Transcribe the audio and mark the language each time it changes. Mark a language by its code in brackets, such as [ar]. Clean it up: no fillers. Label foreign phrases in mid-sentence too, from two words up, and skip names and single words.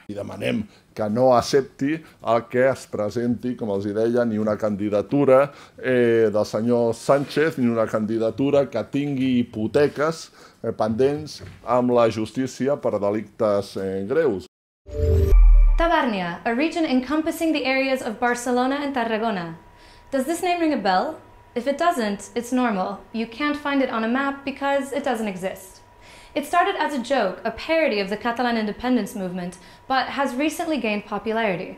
[ca] I demanem que no accepti el que es presenti, com els deia, ni una candidatura del senyor Sànchez, ni una candidatura que tingui hipoteques pendents amb la justícia per delictes greus. [en] Tabàrnia, a region encompassing the areas of Barcelona and Tarragona. Does this name ring a bell? If it doesn't, it's normal. You can't find it on a map because it doesn't exist. It started as a joke, a parody of the Catalan independence movement, but has recently gained popularity.